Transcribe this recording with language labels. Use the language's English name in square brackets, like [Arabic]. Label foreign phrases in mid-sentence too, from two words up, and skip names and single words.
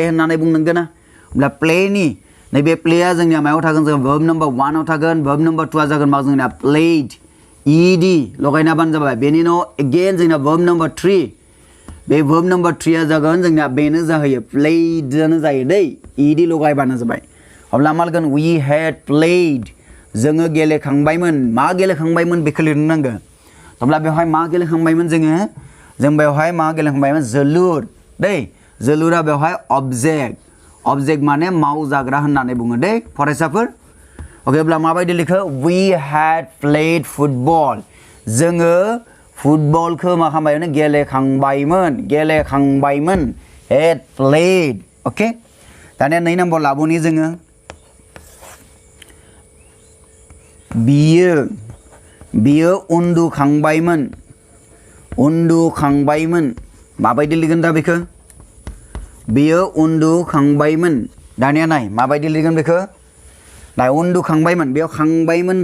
[Bodo] होननानै बुंनांगोन ना अब्ला प्लेनि नैबे प्लेया जोंनिया मायाव थागोन जों [English] verb number [Bodo] 1 आव थागोन [English] verb number [Bodo] 2 आ जागोन मा जोंना [English] played ed [Bodo] लगायनाबानो जाबाय बेनि उनाव अगेन जोंना [English] verb number [Bodo] 3 बे [English] verb number [Bodo] 3 आ जागोन जोंना बेनो जाहैयो प्लेडआनो जायो दै ed लगायबानो जाबाय अब्ला मा लागोन [English] we had played [Bodo] जोङो गेलेखांबायमोन मा गेलेखांबायमोन बेखौ लिरनो नांगौ अब्ला बेवहाय मा गेलेखांबायमोन जों बेवहाय मा गेलेखांबायमोन जोलुर दै जोलुरा बेवहाय ऑब्जेक्ट माने मावजाग्रा होननानै बुङो दै फरायसाफोर ओके अब्ला माबायदि लिखो [English] we had played football [Bodo] जोङो फुटबलखौ मा खालामबायमोन गेलेखांबायमोन [English] had played [Bodo] ओके दानिया 2 नम्बर लाबोनि जोङो बियो उन्दुखांबायमोन माबायदि लिरगोन दा बेखौ बियो उन्दुखांबायमोन दानिया नाय माबायदि लिरगोन बेखौ नाय उन्दुखांबायमोन बेयाव खांबायमोन